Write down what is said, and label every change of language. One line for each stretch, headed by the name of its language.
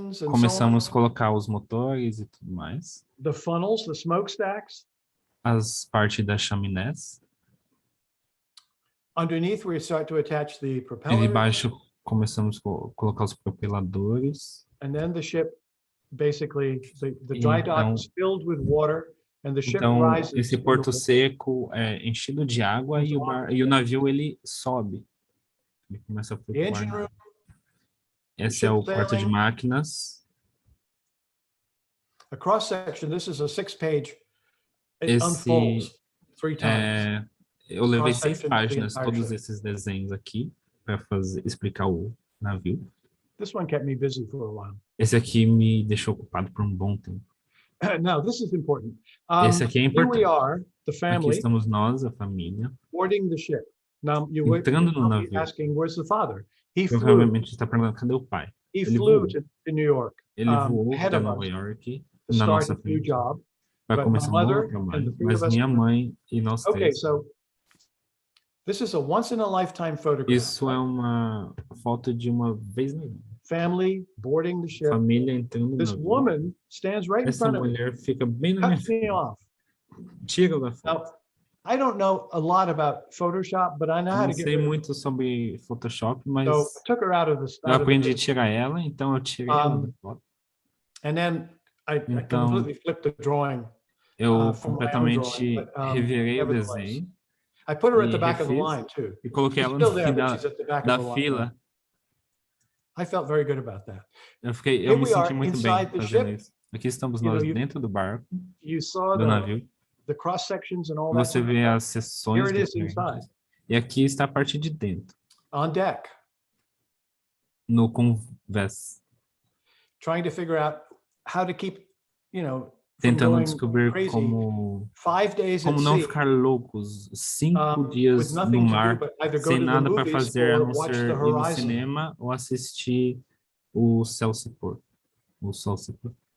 Portuguese: Começamos a colocar os motores e tudo mais.
English: The funnels, the smokestacks.
Portuguese: As partes das chaminés.
English: Underneath, we start to attach the propellers.
Portuguese: E debaixo começamos a colocar os propeladores.
English: And then the ship, basically, the dry dock is filled with water, and the ship rises.
Portuguese: Esse porto seco é enchido de água e o navio ele sobe. Ele começa a flutuar. Esse é o quarto de máquinas.
English: A cross section. This is a 6-page. It unfolds 3 times.
Portuguese: Eu levei 6 páginas todos esses desenhos aqui para explicar o navio.
English: This one kept me busy for a while.
Portuguese: Esse aqui me deixou ocupado por um bom tempo.
English: Now, this is important.
Portuguese: Esse aqui é importante.
English: Here we are, the family,
Portuguese: aqui estamos nós, a família,
English: boarding the ship. Now,
Portuguese: entrando no navio.
English: Asking, where's the father? He
Portuguese: provavelmente está perguntando, cadê o pai?
English: He flew to New York.
Portuguese: Ele voou para Nova York, na nossa frente, para começar um novo trabalho. Mas minha mãe e nós três.
English: Okay, so this is a once-in-a-lifetime photograph.
Portuguese: Isso é uma foto de uma vez na vida.
English: Family boarding the ship.
Portuguese: Família entrando no
English: This
Portuguese: navio.
English: woman stands right in
Portuguese: Essa
English: front of me.
Portuguese: mulher fica bem na minha frente. Tira da foto.
English: Now, I don't know a lot about Photoshop, but I know how to get.
Portuguese: Não sei muito sobre Photoshop, mas
English: so I took her out of the,
Portuguese: eu aprendi a tirar ela, então eu tirei ela da foto.
English: And then I completely flipped the drawing.
Portuguese: Eu completamente revirei o desenho.
English: I put her at the back of the line too.
Portuguese: E coloquei ela no fim da fila.
English: I felt very good about that.
Portuguese: Eu me senti muito bem fazendo isso. Aqui estamos nós dentro do barco, do navio. Você vê as seções diferentes. E aqui está a parte de dentro.
English: On deck.
Portuguese: No convés.
English: Trying to figure out how to keep,
Portuguese: tentando descobrir como não ficar loucos 5 dias no mar sem nada para fazer a não ser ir no cinema ou assistir o céu se pôr. O sol se pôr.